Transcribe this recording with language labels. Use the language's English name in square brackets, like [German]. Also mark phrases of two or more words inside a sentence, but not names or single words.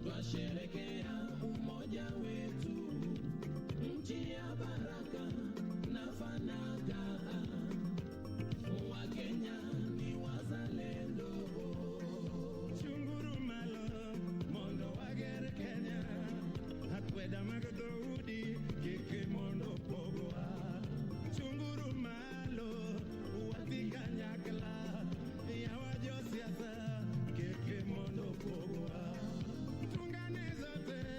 [Swahili] twasherekea umoja wetu, nchi ya baraka na fanaka. Wakenya ni wazalendo. [Luo (Kenya and Tanzania)] Chunguru malo mondo wager Kenya, akweda mag dhoudi kik mondo pogowa. Chunguru malo wadhi kanyakla, yawa josiasa kik mondo pogowa. [Swahili] Tungane zote